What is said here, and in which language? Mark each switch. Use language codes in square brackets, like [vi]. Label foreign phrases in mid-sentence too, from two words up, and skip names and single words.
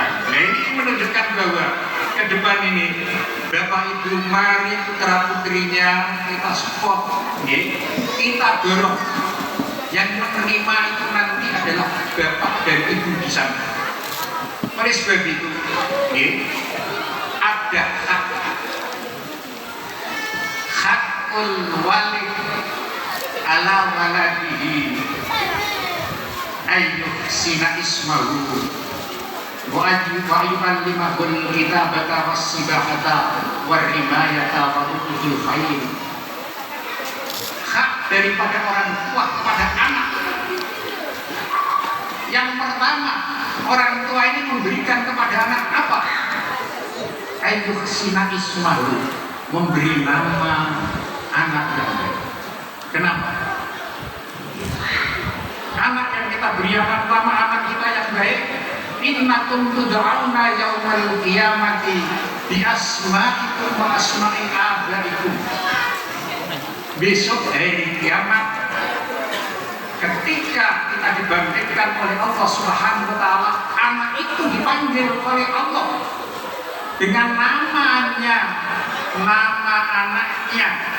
[id] Nah, ini menunjukkan bahwa ke depan ini Bapak Ibu mari putra putrinya kita support, kita dorong. Yang menerima itu nanti adalah Bapak dan Ibu di sana. [ar] Oleh sebab itu, ada حق الوالد على ولده أن يحسن اسمه ويعلمه الكتابة والسباحة والرماية وعقود الخير. [id] Hak daripada orang tua pada anak. Yang pertama, orang tua ini memberikan kepada anak apa? [ar] أن يحسن اسمه, [id] memberi nama anak yang baik. Kenapa? Anak yang kita beri nama anak kita yang baik, [ar] إنكم تدعون يوم القيامة بأسمائكم وأسماء آبائكم. [id] Besok hari kiamat, ketika kita dibangkitkan oleh Allah [ar] سبحانه وتعالى, [id] anak itu dipanggil oleh Allah dengan namanya, nama anaknya.